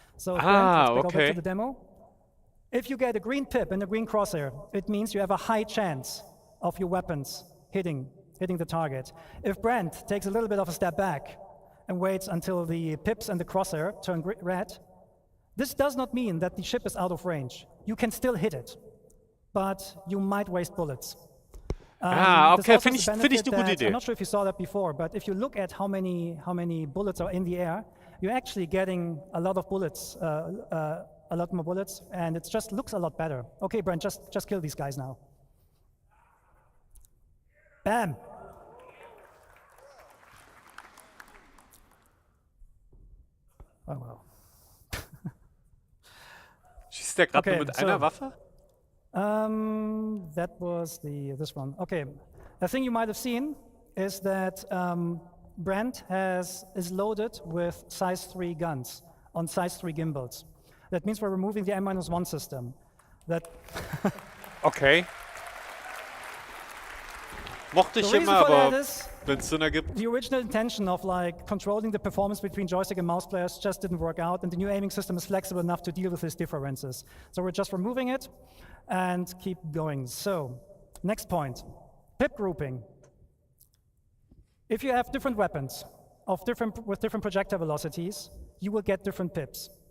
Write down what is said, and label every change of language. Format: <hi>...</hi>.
<en>So let's go back to the demo. If you get a green pip and a green crosshair, it means you have a high chance of your weapons hitting the target. If Brent takes a little bit of a step back and waits until the pips and the crosshair turn red, this does not mean that the ship is out of range. You can still hit it, but you might waste bullets.</en> <de>Okay, finde ich eine gute Idee.</de> <en>I'm not sure if you saw that before, but if you look at how many bullets are in the air, you're actually getting a lot of bullets, a lot more bullets, and it just looks a lot better. Okay, Brent, just kill these guys now. Bam. Oh well.</en> <de>Schießt der gerade nur mit einer Waffe?</de> <en>That was this one. Okay, the thing you might have seen is that Brent is loaded with size 3 guns on size 3 gimbals. That means we're removing the M-1 system. Okay.</en> <de>Mochte ich immer, aber wenn es Sinn ergibt.</de> <en>The original intention of controlling the performance between joystick and mouse players just didn't work out, and the new aiming system is flexible enough to deal with these differences. So we're just removing it and keep going. So, next point, pip grouping. If you have different weapons with different projectile velocities, you will get different pips.</en>